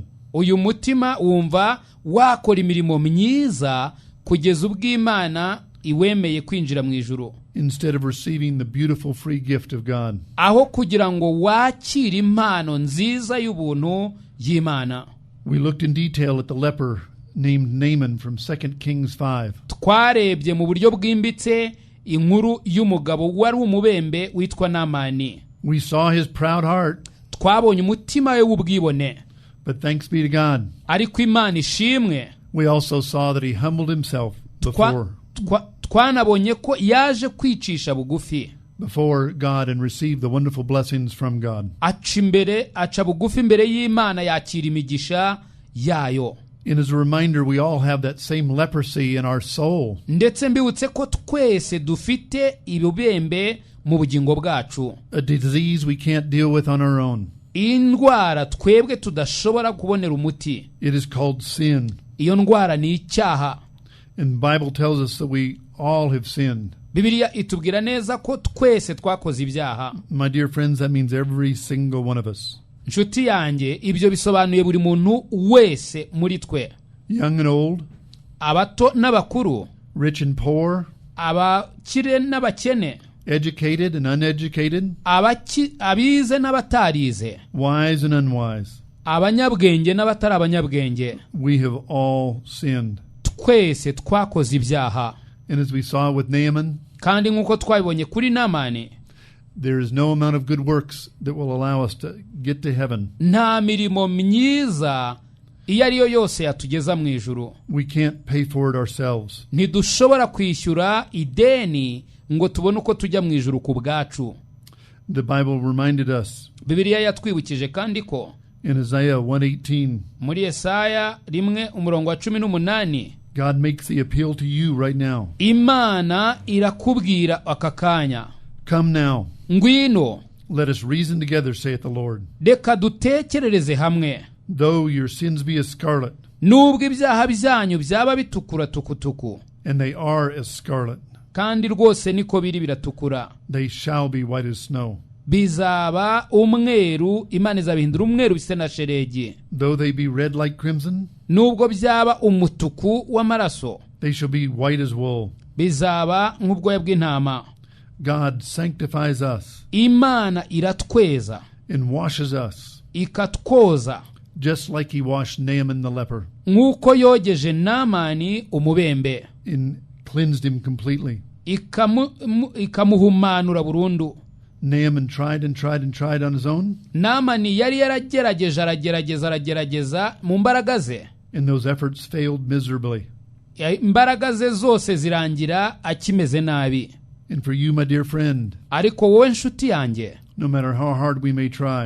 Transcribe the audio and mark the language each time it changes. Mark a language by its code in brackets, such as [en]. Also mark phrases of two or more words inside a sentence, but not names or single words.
[rw] uyu mutima wumva wakora imirimo myiza kugeza ubwo Imana iwemeye kwinjira mu ijuru, [en] instead of receiving the beautiful free gift of God. [rw] aho kugira ngo wakire impano nziza y'ubuntu y'Imana. [en] We looked in detail at the leper named Naaman from 2 Kings 5. [rw] twarebye mu buryo bwimbitse inkuru y'umugabo wari umubembe witwa Namani. [en] We saw his proud heart, [rw] twabonye umutima we w'ubwibone, [en] but thanks be to God, [rw] ariko Imana ishimwe, [en] we also saw that he humbled himself [rw] twanabonye ko yaje kwicisha bugufi [en] before God and received the wonderful blessings from God. [rw] aca bugufi imbere y'Imana, yakira imigisha yayo. [en] And as a reminder, we all have that same leprosy in our soul. [rw] ndetse mbibutse ko twese dufite ibibembe mu bugingo bwacu, [en] A disease we can't deal with on our own. [rw] indwara twebwe tudashobora kubonera umuti. [en] It is called sin. [rw] iyo ndwara ni icyaha. [en] And the Bible tells us that we all have sinned. [rw] Bibiliya itubwira neza ko twese twakoze ibyaha. [en] My dear friends, that means every single one of us. [rw] nshuti yanjye, ibyo bisobanuye buri muntu wese muri twe, [en] Young and old, [rw] abato n'abakuru, [en] rich and poor, [rw] abakire n'abakene, [en] educated and uneducated, [rw] abize n'abatarize, [en] wise and unwise. [rw] abanyabwenge n'abatari abanyabwenge. [en] We have all sinned. [rw] twese twakoze ibyaha. [en] And as we saw with Naaman, [rw] kandi nk'uko twabibonye kuri Namani, [en] there is no amount of good works that will allow us to get to heaven. [rw] nta mirimo myiza iyo ari yo yose yatugeza mu ijuru. [en] We can't pay for it ourselves. [rw] ntidushobora kwishyura ideni ngo tubone uko tujya mu ijuru ku bwacu. [en] The Bible reminded us [rw] Bibiliya yatwibukije kandi ko [en] in Isaiah 1:18, [rw] muri Yesaya 1:18, [en] God makes the appeal to you right now. [rw] Imana irakubwira aka kanya, [en] Come now, [rw] ngwino, [en] let us reason together, saith the Lord. [rw] reka dutekerereze hamwe. [en] Though your sins be as scarlet, [rw] nubwo ibyaha byanyu byaba bitukura tukutuku, [en] and they are as scarlet, [rw] kandi rwose niko biri biratukura, [en] they shall be white as snow. [rw] bizaba umweru, Imana izabihindura umweru bise na sheregi. [en] Though they be red like crimson, [rw] nubwo byaba umutuku w'amaraso, [en] they shall be white as wool. [rw] bizaba nk'ubwoya bw'intama. [en] God sanctifies us [rw] Imana iratweza [en] and washes us, [rw] ikatwoza, [en] just like he washed Naaman the leper [rw] nk'uko yogeje Namani umubembe, [en] and cleansed him completely. [rw] ikamuhumanura burundu. [en] Naaman tried and tried and tried on his own, [rw] Namani yari yaragerageje aragerageza mu mbaraga ze, [en] and those efforts failed miserably. [rw] imbaraga ze zose zirangira akimeze nabi. [en] And for you, my dear friend, [rw] ariko wowe nshuti yanjye, [en] no matter how hard we may try,